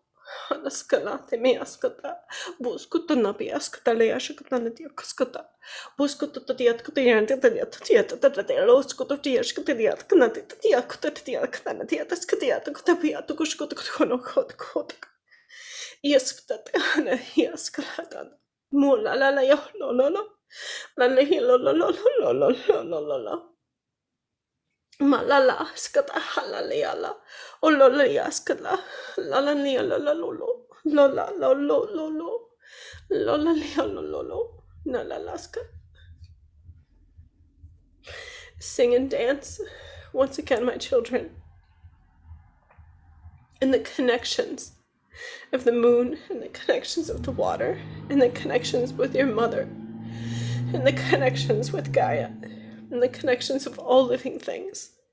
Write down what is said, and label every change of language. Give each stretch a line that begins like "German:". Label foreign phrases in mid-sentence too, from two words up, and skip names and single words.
English: Hanaskala temiaskata, buskuto napiaskata leashkata natiakaskata, buskuto tatiatkatian tatiatatatiatatatialoskuto tiaskatatiatkana tatiakatatiakana tiataskatiatakotapiatukushkotokonokotkot. Iaskatana, iaskalatan. Mula la la yo lo lo lo. La la hi lo lo lo lo lo lo lo lo lo. Malala skata halaleala. Ololia skala. Lala lia la la lo lo. Lola lo lo lo lo. Lola lia lo lo lo. Nalalaska. Sing and dance. Once again, my children. And the connections of the moon, and the connections of the water, and the connections with your mother, and the connections with Gaia, and the connections of all living things.